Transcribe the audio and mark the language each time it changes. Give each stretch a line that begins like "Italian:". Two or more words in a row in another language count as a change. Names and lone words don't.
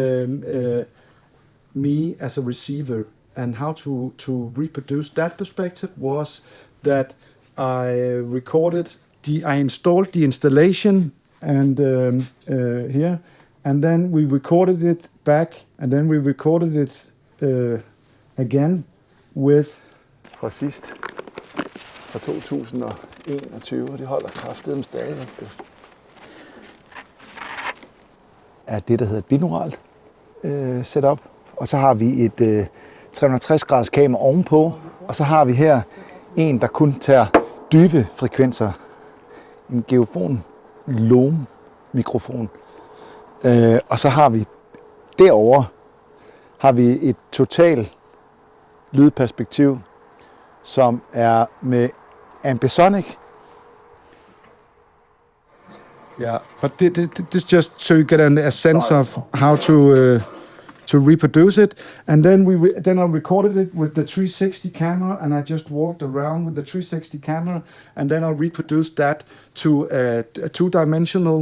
English: me as a receiver, and how to reproduce that perspective was that I installed the installation and here, and then we recorded it back, and then we recorded it again with
Danish: fra sidst, fra 2021, og det holder kraftedeme stadigvæk. Er det, der hedder et binauralt setup, og så har vi et 360 graders kamera ovenpå, og så har vi her en, der kun tager dybe frekvenser, en Geofon Loom mikrofon, og så har vi derovre har vi et total lydperspektiv, som er med ambisonic.
English: Yeah, but this just so you get a sense of how to reproduce it, and then I recorded it with the 360 camera, and I just walked around with the 360 camera, and then I reproduced that to a 2-dimensional.